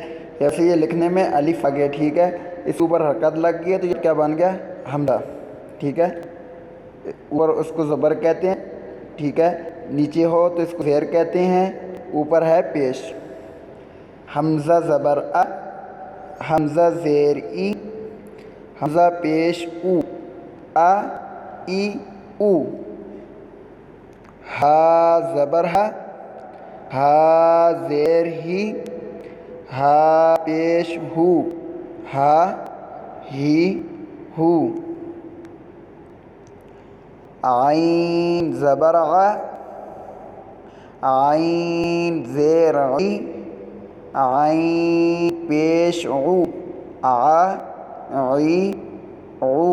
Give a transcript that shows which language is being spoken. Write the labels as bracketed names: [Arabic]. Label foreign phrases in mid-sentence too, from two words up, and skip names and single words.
[Urdu] جیسے یہ لکھنے میں الف آ گیا، ٹھیک ہے؟ اس اوپر حرکت لگ گئی ہے تو یہ کیا بن گیا؟ حمزہ، ٹھیک ہے؟ اوپر اس کو زبر کہتے ہیں، ٹھیک ہے؟ نیچے ہو تو اس کو زیر کہتے ہیں، اوپر ہے پیش. حمزہ زبر ا، حمزہ زیر ای، حمزہ پیش او، ا ای او. ہا زبر ہا، ہا زیر ہی، ہا پیش ہو، ہا ہی ہو. عین زبر ع، عین زیر عی، عین پیش عو، ع عی عو.